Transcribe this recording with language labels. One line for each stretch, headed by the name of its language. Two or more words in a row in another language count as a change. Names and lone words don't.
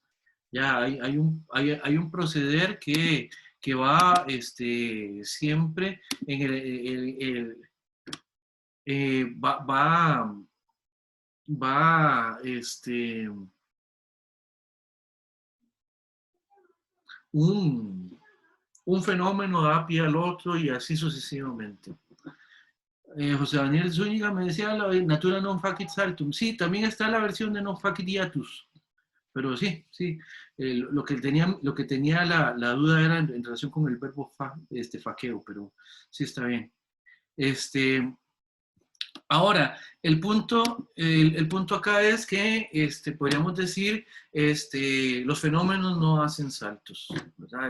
Spanish: Ya hay un proceder que va siempre en va un, un fenómeno da pie al otro y así sucesivamente. José Daniel Zúñiga me decía la
Latin: natura non facit saltum.
Spanish: Sí, también está la versión de
Latin: non facit hiatus.
Spanish: Pero sí, sí. Lo que tenía la duda era en relación con el verbo faqueo, pero sí está bien. Ahora, el punto acá es que podríamos decir, los fenómenos no hacen saltos, ¿verdad?